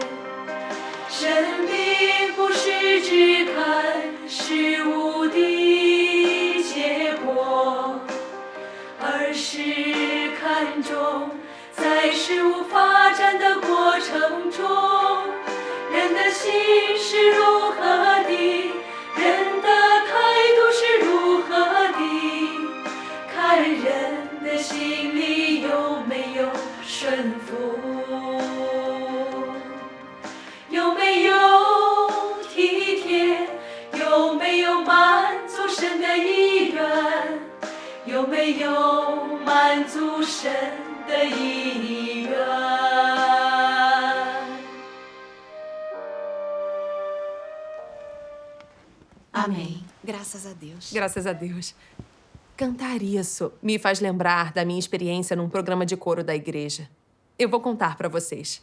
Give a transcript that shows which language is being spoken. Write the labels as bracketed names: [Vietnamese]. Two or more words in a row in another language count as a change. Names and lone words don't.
[Chinese] 神并不是只看事物的结果，而是看重在事物发展的过程中，人的心是如何的，人的态度是如何的，看人的心里有没有顺服，有没有体贴，有没有满足神的意愿，有没有满足神的意愿。 [Portuguese] Amém. Graças a Deus. Graças a Deus. Cantar isso me faz lembrar da minha experiência num programa de coro da igreja. Eu vou contar pra vocês.